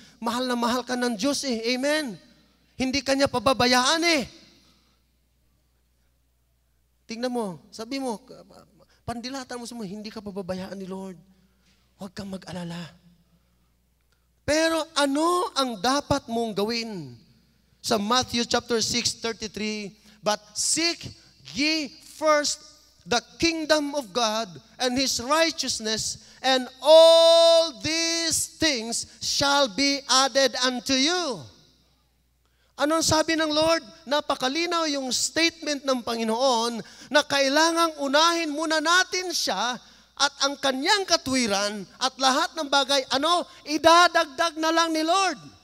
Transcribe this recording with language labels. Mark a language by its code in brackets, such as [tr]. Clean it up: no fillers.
[tl] Mahal na mahal ka ng Diyos eh. Amen. Hindi ka niya pababayaan eh. Tingnan mo, sabi mo, pandilatan mo sa mga, hindi ka pababayaan ni Lord. Huwag kang mag-alala. Pero ano ang dapat mong gawin? Sa Matthew chapter 6:33, [en] "But seek ye first the kingdom of God and His righteousness, and all these things shall be added unto you." [tl] Ano ang sabi ng Lord? Napakalinaw yung statement ng Panginoon na kailangang unahin muna natin siya at ang Kanyang katwiran at lahat ng bagay, idadagdag na lang ni Lord.